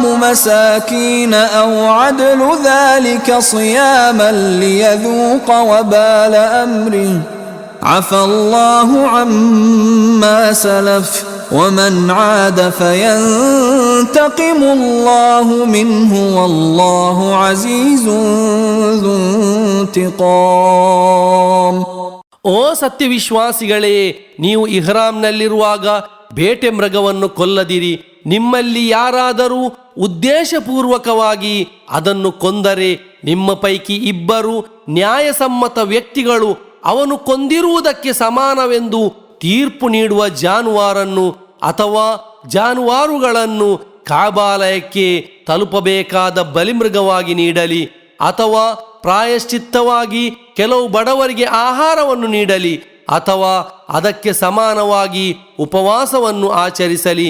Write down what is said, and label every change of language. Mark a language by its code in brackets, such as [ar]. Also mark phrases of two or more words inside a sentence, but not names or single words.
[ar] مساكين أو عدل ذلك صياما ليذوق وبال أمره عفى الله عما سلف ومن عاد فينتقم الله منه والله عزيز ذو انتقام. [kn] ಓ ಸತ್ಯವಿಶ್ವಾಸಿಗಳೇ, ನೀವು ಇಹ್ರಾಮ್ನಲ್ಲಿರುವಾಗ ಬೇಟೆ ಮೃಗವನ್ನು ಕೊಲ್ಲದಿರಿ. ನಿಮ್ಮಲ್ಲಿ ಯಾರಾದರೂ ಉದ್ದೇಶಪೂರ್ವಕವಾಗಿ ಅದನ್ನು ಕೊಂದರೆ ನಿಮ್ಮ ಪೈಕಿ ಇಬ್ಬರು ನ್ಯಾಯಸಮ್ಮತ ವ್ಯಕ್ತಿಗಳು ಅವನು ಕೊಂದಿರುವುದಕ್ಕೆ ಸಮಾನವೆಂದು ತೀರ್ಪು ನೀಡುವ ಜಾನುವಾರನ್ನು ಅಥವಾ ಜಾನುವಾರುಗಳನ್ನು ಕಾಬಾಲಯಕ್ಕೆ ತಲುಪಬೇಕಾದ ಬಲಿಮೃಗವಾಗಿ ನೀಡಲಿ ಅಥವಾ ಪ್ರಾಯಶ್ಚಿತ್ತವಾಗಿ ಕೆಲವು ಬಡವರಿಗೆ ಆಹಾರವನ್ನು ನೀಡಲಿ ಅಥವಾ ಅದಕ್ಕೆ ಸಮಾನವಾಗಿ ಉಪವಾಸವನ್ನು ಆಚರಿಸಲಿ.